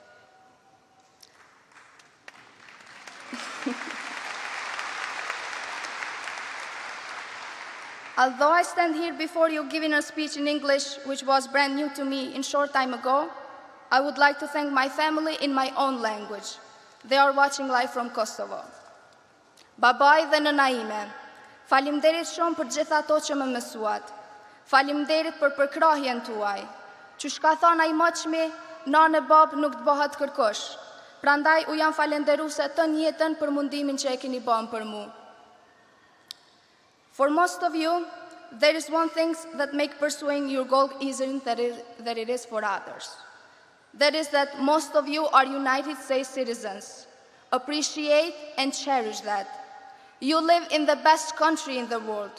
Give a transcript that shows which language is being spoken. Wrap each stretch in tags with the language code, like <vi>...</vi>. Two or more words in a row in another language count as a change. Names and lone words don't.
<en>Although I stand here before you giving a speech in English, which was brand new to me a short time ago, I would like to thank my family in my own language. They are watching live from Kosovo.</en> <sq>Babaj dhe nëna ime, faleminderit shumë për gjithë ato që më mësuat. Faleminderit për përkrahjen tuaj. Që shka thon ai moçmi, nanë e bab nuk të bëhet kërkosh. Prandaj u jam falenderuese të njëjtën për mundimin që e keni bën për mua.</sq> <en>For most of you, there is one thing that makes pursuing your goal easier than it is for others. That is that most of you are United States citizens. Appreciate and cherish that. You live in the best country in the world.</en>